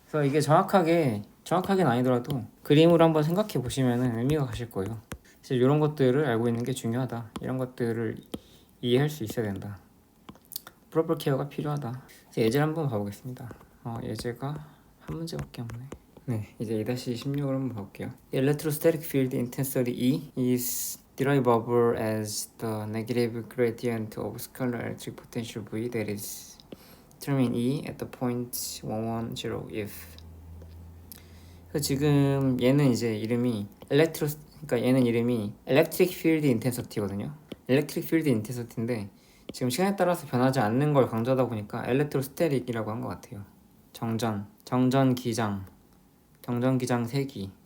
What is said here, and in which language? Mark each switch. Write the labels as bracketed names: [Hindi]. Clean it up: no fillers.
[Korean] 그래서 이게 정확하게는 아니더라도 그림으로 한번 생각해 보시면은 의미가 가실 거예요. 그래서 이런 것들을 알고 있는 게 중요하다. 이런 것들을 이해할 수 있어야 된다. 프로पर 케어가 필요하다. 예제를 한번 봐보겠습니다. 예제가 한 문제밖에 없네. 네, 이제 2-16을 한번 봐볼게요. [English] Electrostatic field intensity E is derivable as the negative gradient of scalar electric potential V that is determine E at the point 110 if [Korean] 그래서 지금 얘는 이제 이름이 그러니까 얘는 이름이 Electric Field Intensity거든요. Electric Field Intensity인데 지금 시간에 따라서 변하지 않는 걸 강조하다 보니까 엘렉트로스테릭이라고 한 것 같아요. 정전 기장 세기.